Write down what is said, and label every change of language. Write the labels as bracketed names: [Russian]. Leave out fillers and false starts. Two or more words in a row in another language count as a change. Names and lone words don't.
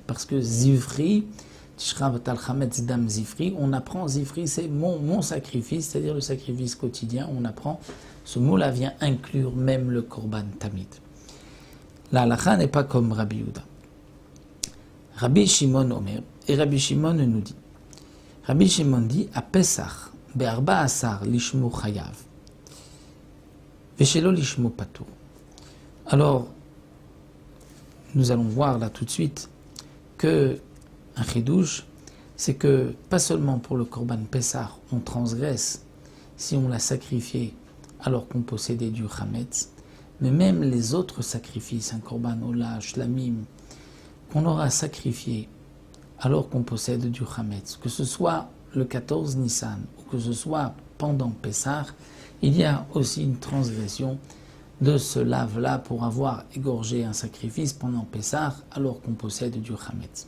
[French] Parce que Zivri, on apprend Zifri, c'est mon sacrifice, c'est-à-dire le sacrifice quotidien. On apprend, ce mot-là vient inclure même le [Hebrew] קרבן תמיד. [French] La halakha n'est pas comme Rabbi Yehuda. Rabbi Shimon Omer, et Rabbi Shimon nous dit, Rabbi Shimon dit, à Pesach, [Hebrew] בארבעה עשר לשמו חייב, ושלא לשמו פטור. [French] Alors, nous allons voir là tout de suite que un chidouche, c'est que pas seulement pour le [Hebrew] קרבן פסח, [French] on transgresse si on l'a sacrifié alors qu'on possédait du Chametz, mais même les autres sacrifices, un [Hebrew] קרבן עולה, [French] Shlamim, qu'on aura sacrifié alors qu'on possède du Chametz, que ce soit le 14 Nissan ou que ce soit pendant Pessah, il y a aussi une transgression de ce lave-là pour avoir égorgé un sacrifice pendant Pessah alors qu'on possède du Chametz.